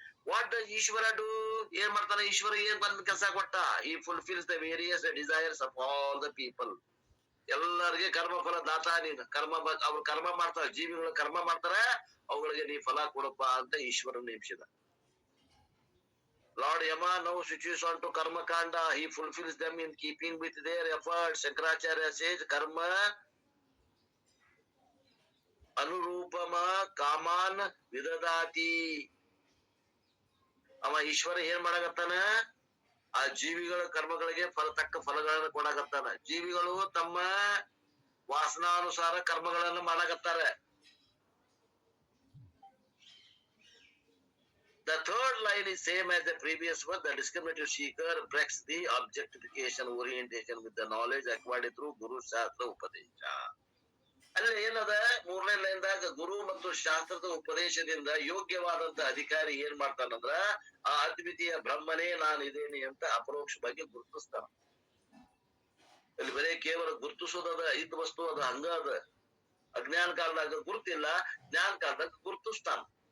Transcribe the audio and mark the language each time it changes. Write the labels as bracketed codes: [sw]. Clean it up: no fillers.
[en] What does Ishwara do? [kn] ಏನ್ ಮಾಡ್ತಾನ ಈಶ್ವರ? ಏನ್ ಬಂದ್ ಕೆಲಸ ಕೊಟ್ಟ? [en] He fulfils the various desires of all the people. [kn] ಎಲ್ಲರಿಗೆ ಕರ್ಮ ಫಲ ದಾತ ನೀನು. ಅವ್ರು ಕರ್ಮ ಮಾಡ್ತಾರ, ಜೀವಿಗಳು ಕರ್ಮ ಮಾಡ್ತಾರ, ಅವುಗಳಿಗೆ ನೀ ಫಲ ಕೊಡಪ್ಪ ಅಂತ ಈಶ್ವರ ನೇಮಿಸಿದ. [en] Lord Yama now switches on to Karma Kanda. He fulfills them in keeping with their efforts. Shankaracharya says, [sa] Karma Anurupama Kaman Vidadati. [kn] ಅವ ಈಶ್ವರ ಏನ್ ಮಾಡಾಕತ್ತಾನ? ಆ ಜೀವಿಗಳ ಕರ್ಮಗಳಿಗೆ ತಕ್ಕ ಫಲಗಳನ್ನು ಕೊಡಾಕತ್ತಾನ. ಜೀವಿಗಳು ತಮ್ಮ ವಾಸನಾನುಸಾರ ಕರ್ಮಗಳನ್ನು ಮಾಡಾಕತ್ತಾರ. [en] The third line is same as the previous one. The discriminative seeker breaks the objectification orientation with the knowledge acquired through Guru Shastra Upadesha. [kn] ಅಂದ್ರೆ ಏನದ? ಮೂರನೇ ಲೈನ್ದಾಗ ಗುರು ಮತ್ತು ಶಾಸ್ತ್ರದ ಉಪದೇಶದಿಂದ ಯೋಗ್ಯವಾದಂತ ಅಧಿಕಾರಿ ಏನ್ ಮಾಡ್ತಾನಂದ್ರ, ಆ ಅದ್ವಿತೀಯ ಬ್ರಹ್ಮನೇ ನಾನು ಇದೇನಿ ಅಂತ ಅಪರೋಕ್ಷವಾಗಿ ಗುರುತಿಸ್ತಾನ. ಇಲ್ಲಿ ಬರೀ ಕೇವಲ ಗುರುತಿಸೋದದ, ಇದ್ ವಸ್ತು ಅದ, ಹಂಗ ಅದ. ಅಜ್ಞಾನ ಕಾಲದಾಗ ಗುರುತಿಲ್ಲ, ಜ್ಞಾನ ಕಾಲದಾಗ ಗುರುತಿಸ್ತಾನ.